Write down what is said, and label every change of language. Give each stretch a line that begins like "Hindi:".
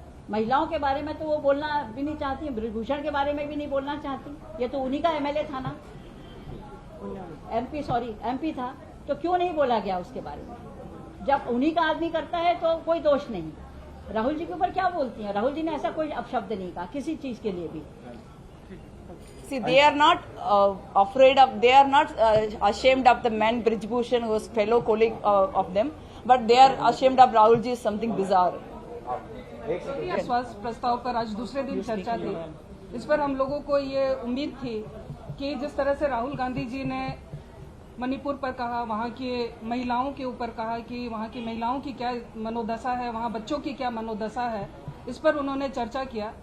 Hindi: महिलाओं के बारे में तो वो बोलना भी नहीं चाहती, ब्रिजभूषण के बारे में भी नहीं बोलना चाहती। ये तो उन्हीं का एमएलए था ना, एमपी था, तो क्यों नहीं बोला गया उसके बारे में? जब उन्हीं का आदमी करता है तो कोई दोष नहीं। राहुल जी के ऊपर क्या बोलती हैं? राहुल जी ने ऐसा कोई अपशब्द नहीं कहा किसी चीज के लिए भी।
English: See, they are not afraid of, they are not ashamed of the man Brijbhushan who was fellow colleague of them, but they are ashamed of Rahul ji is something bizarre.
Hindi: स्वास्थ्य प्रस्ताव पर आज दूसरे दिन चर्चा थी। इस पर हम लोगों को ये उम्मीद थी कि जिस तरह से राहुल गांधी जी ने मणिपुर पर कहा, वहाँ की महिलाओं के ऊपर कहा कि वहाँ की महिलाओं की क्या मनोदशा है, वहाँ बच्चों की क्या मनोदशा है, इस पर उन्होंने चर्चा किया।